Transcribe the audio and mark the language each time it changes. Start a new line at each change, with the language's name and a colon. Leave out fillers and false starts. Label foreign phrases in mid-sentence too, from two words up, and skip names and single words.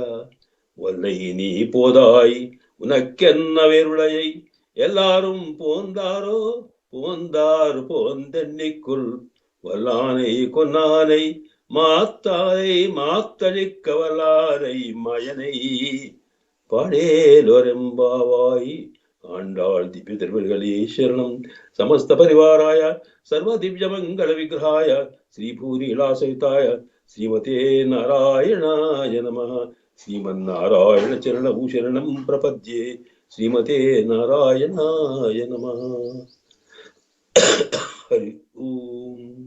Tamil: ஒல்லை நீ போதாய் உனக்கென்ன வேருடையை எல்லாரும் போந்தாரோ போந்தார் போந்தென்னிக்குள் வல்லானை கொன்னானை மாத்தாரை மாத்தழிக்க வல்லானை மயனை பாடேலொரெம்பாவாய். ஆண்டாள் திவ்ய திருவடிகளே சரணம்.
Sanskrit: సమస్త పరివారాయ సర్వ దివ్య మంగళ విగ్రహాయ శ్రీభూనీలాసహితాయ శ్రీమతే నారాయణాయ నమః. శ్రీమన్నారాయణ చరణౌ శరణం ప్రపద్యే. శ్రీమతే నారాయణాయ నమః. హరి ఓం.